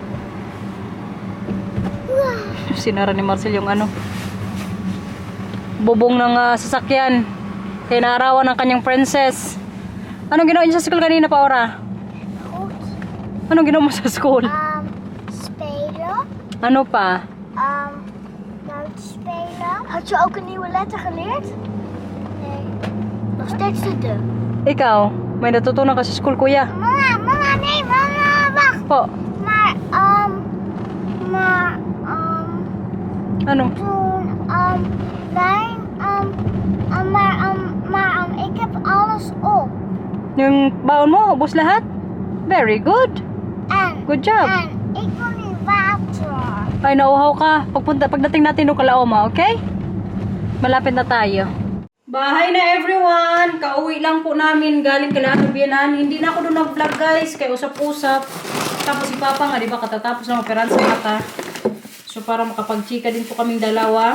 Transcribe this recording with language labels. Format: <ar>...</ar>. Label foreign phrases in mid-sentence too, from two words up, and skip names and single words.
<tl>Sinara ni Marcel yung bubong ng sasakyan. Kaya naarawan ng kanyang princess. Anong ginawa niyo sa school kanina, Paora?</tl> <nl>Goed.</nl> <tl>Anong ginawa mo sa school?</tl> <nl>Spelen.</nl> <tl>Ano pa?</tl> <nl>Buiten spelen. Had je ook een nieuwe letter geleerd? Nee. Nog steeds de de.</nl> <tl>Ikaw, may natutunan ka sa school, kuya?</tl> <nl>Mama, nee, mama, wacht.</nl> <tl>Po,</tl> <nl>Maar,</nl> <tl>ano?</tl> <nl>toen, ik heb alles op.</nl> <tl>Yung baon mo, ubos lahat?</tl> <en>Very good.</en> <nl>En,</nl> <en>Good job.</en> <nl>ik wil nu water.</nl> <tl>Ay, nauhaw ka. Pagdating natin ng Kalaoma, okay? Malapit na tayo. Bahay na everyone! Kauwi lang po namin galing kala Bianan. Hindi na ako doon nag-vlog guys, kaya usap-usap. Tapos si Papa nga, di ba, katatapos ng operan sa mata. So para makapag-chika din po kaming dalawa.</tl>